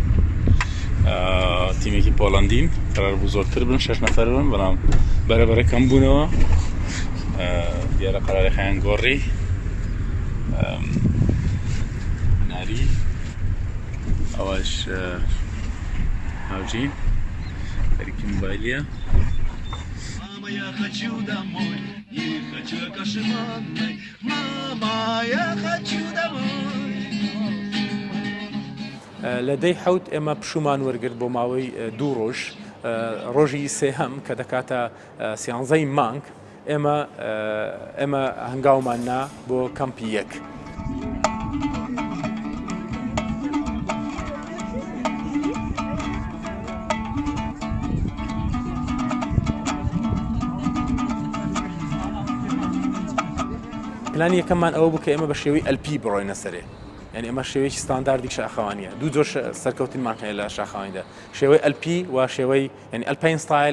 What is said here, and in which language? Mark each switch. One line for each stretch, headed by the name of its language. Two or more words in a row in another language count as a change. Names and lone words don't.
Central Kurdish: تیمێکی پۆڵەندین قەرار بوو زۆرتر بن 6 نەفەر بن بەڵام بەرەبەرە کەم بوونەوە دیارە قەرارەکەیان گۆڕی ناری ئەوەش هاوجین خەریکی مۆبایلیە
Russian: Мама, я хочу домой, не хочу кашеманной. Мама, я хочу домой.
Central Kurdish: لە دەی حەوت ئێمە پشومان وەرگرت بۆ ماوەی 2 ڕۆژ ڕۆژی سێهەم کە دەکاتە 13 مانگ ئێمە هەنگاوماننا بۆ کەمپی یەک. پلانی یەکەممان ئەوە بوو کە ئێمە بە شێوەی ئەلپی بڕۆینە سەرێ یعنی ئەمە شێوەیەکی ستانداردی شاخەوانیە دوو جۆر سەرکەوتنمان هەیە لە شاخەوانیدا شێوەی ئەلپی و شێوەی ینی
English: alpine style